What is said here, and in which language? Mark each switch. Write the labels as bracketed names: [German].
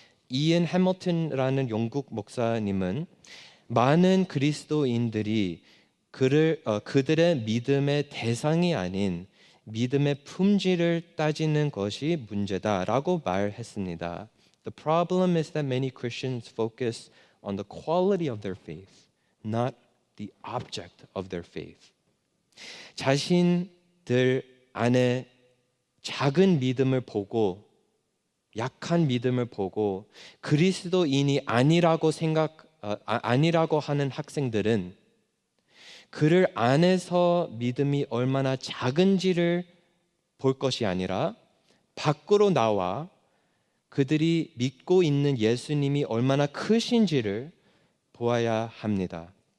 [Korean] 이안 해밀턴이라는 영국 목사님은 많은 그리스도인들이 그들의 믿음의 대상이 아닌 믿음의 품질을 따지는 것이 문제다라고 말했습니다. [English] The problem is that many Christians focus on the quality of their faith, not the object of their faith. [Korean] 자신들 안에 작은 믿음을 보고 약한 믿음을 보고 그리스도인이 아니라고 아니라고 하는 학생들은 그를 안에서 믿음이 얼마나 작은지를 볼 것이 아니라 밖으로 나와 그들이 믿고 있는 예수님이 얼마나 크신지를 보아야 합니다.